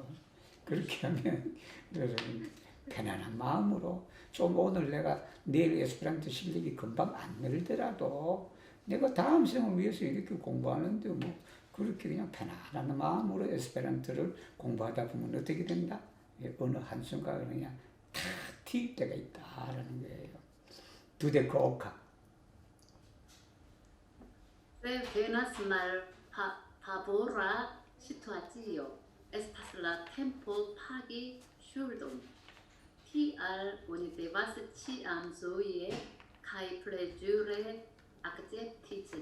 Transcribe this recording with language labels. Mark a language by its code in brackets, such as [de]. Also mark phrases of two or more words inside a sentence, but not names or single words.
[ko] 그렇게 하면 여러분 편안한 마음으로 좀 오늘 내가 내일 에스페란토 실력이 금방 안 늘더라도 내가 다음 생을 위해서 이렇게 공부하는데 뭐 그렇게 그냥 편안한 마음으로 에스페란토를 공부하다 보면 어떻게 된다? 어느 한순간 그냥 탁 튈 때가 있다라는 거예요. [eo] dudek oka. Se venas malfavora situacio, estas la tempo pagi ŝuldon. Tial oni devas ĉiam ĝoje kaj plezure akcepti ĝin.